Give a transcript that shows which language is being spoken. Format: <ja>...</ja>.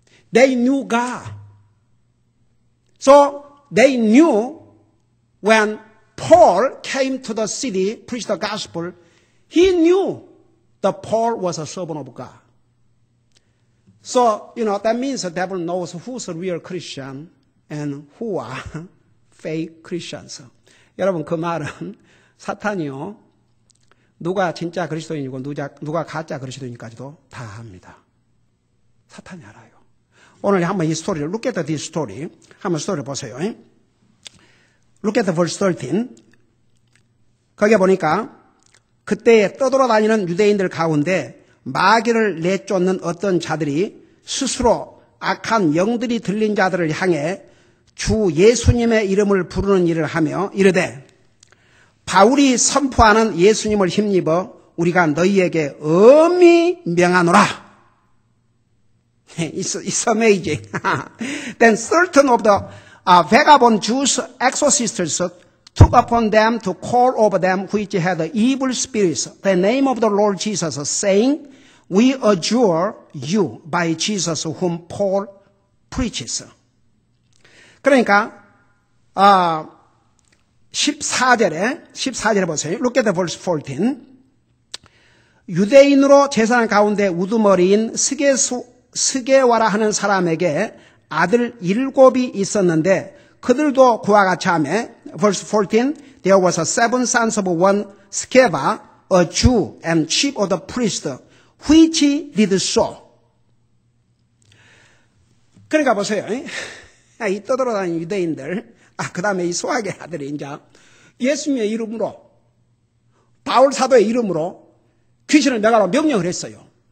<en>They knew God. So they knew when Paul came to the city, preached the gospel, he knew that Paul was a servant of God. So, you know, that means the devil knows who's a real Christian and who are fake Christians.</en> <ko>여러분, 그 말은 사탄이요. 누가 진짜 그리스도인이고 누가 가짜 그리스도인까지도 다 합니다. 사탄이 알아요. 오늘 한번 이 스토리를,</ko> <en>look at this story.</en> <ko>한번 스토리 보세요.</ko> <en>Look at verse 13.</en> <ko>거기에 보니까 그때에 떠돌아다니는 유대인들 가운데 마귀를 내쫓는 어떤 자들이 스스로 악한 영들이 들린 자들을 향해 주 예수님의 이름을 부르는 일을 하며 이르되 바울이 선포하는 예수님을 힘입어 우리가 너희에게 엄히 명하노라.</ko> <en>It's amazing. Then certain of the vagabond Jews exorcists took upon them to call over them which had evil spirits the name of the Lord Jesus, saying, We adjure you by Jesus whom Paul preaches.</en> <ko>그러니까 14절에 보세요.</ko> <en>Look at the verse 14.</en> <ko>유대인으로 제사장 가운데 우두머리인 스게와라 하는 사람에게 아들 7이 있었는데 그들도 그와 같이 하며</ko> <en>verse 14 There was 7 sons of one Sceva, a Jew and chief of the priests, which did so.</en> <ko>그러니까 보세요. 이 떠돌아다니는 유대인들, 그 다음에 이 소학의 아들이 이제 예수님의 이름으로, 바울 사도의 이름으로 귀신을 내가라고 명령을 했어요.</ko>